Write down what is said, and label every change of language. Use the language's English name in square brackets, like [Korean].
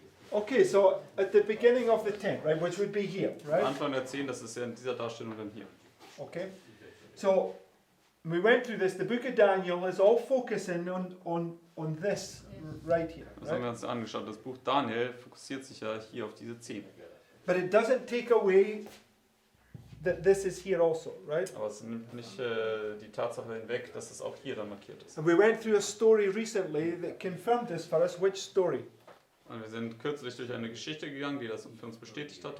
[English] Okay, so at the beginning of the tent, right, which would be here, [German] Am [English] right? [German] Anfang der 10, das ist ja in dieser Darstellung dann hier. [English] Okay, so we went through this. The book of Daniel is all focusing on this right here, [German] Das haben wir [English] right? [German] uns angeschaut. Das Buch Daniel fokussiert sich ja hier auf diese 10. [English] But it doesn't take away that this is here also, right? [German] Aber es nimmt nicht die Tatsache hinweg, dass es auch hier dann markiert ist. [English] And we went through a story recently that confirmed this for us. Which story? [German] Und wir sind kürzlich durch eine Geschichte gegangen, die das für uns bestätigt hat.